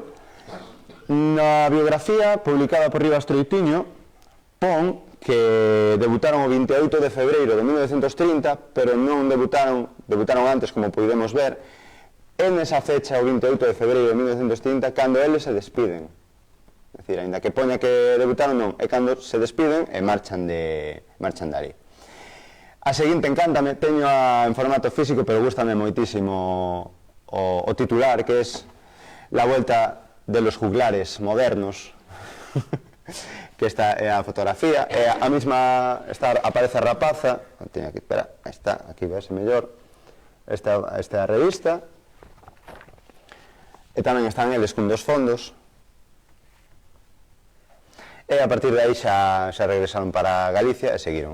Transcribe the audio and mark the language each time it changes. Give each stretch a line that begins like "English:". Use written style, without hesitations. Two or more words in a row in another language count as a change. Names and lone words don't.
Galician: Na biografía publicada por Rivas Troitiño pon que debutaron o 28 de febreiro de 1930, pero non debutaron antes, como podemos ver, en esa fecha, o 28 de febreiro de 1930, cando eles se despiden. É dicir, ainda que poña que debutaron, non, é cando se despiden e marchan de ali. A seguinte encántame, teño en formato físico, pero gústame moitísimo o titular, que é La vuelta de los juglares modernos, que esta é a fotografía, e a mesma aparece a rapaza, teño aquí, espera, aí está, aquí vese mellor, esta é a revista, e tamén están eles cun dos fondos, e a partir de aí xa regresaron para Galicia e seguiron.